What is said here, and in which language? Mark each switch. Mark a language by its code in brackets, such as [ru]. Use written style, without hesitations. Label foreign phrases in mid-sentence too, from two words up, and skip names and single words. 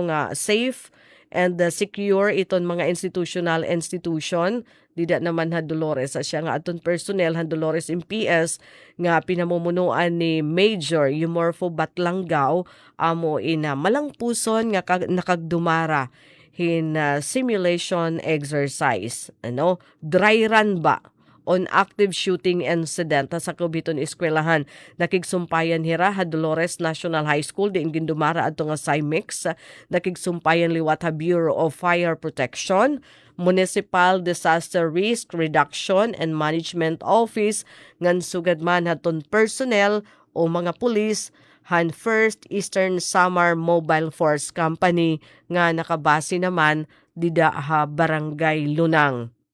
[war] nga [en] safe and secure [war] iton mga institution dida naman ha Dolores siya nga aton personnel ha Dolores MPS nga pinamumunuan ni Major Yumorfo Batlanggaw amo ina malangpuson nga nakagdumara hin [en] simulation exercise dry run [war] ba [en] on active shooting incident [war] sa kubiton eskwelahan. Nakigsumpayan hira ha Dolores National High School diin gindumara adto nga CIMEX. Nakigsumpayan liwat ha Bureau of Fire Protection, Municipal Disaster Risk Reduction and Management Office ngan sugad man haton personnel o mga pulis han First Eastern Samar Mobile Force Company nga nakabase naman dida ha Barangay Lunang.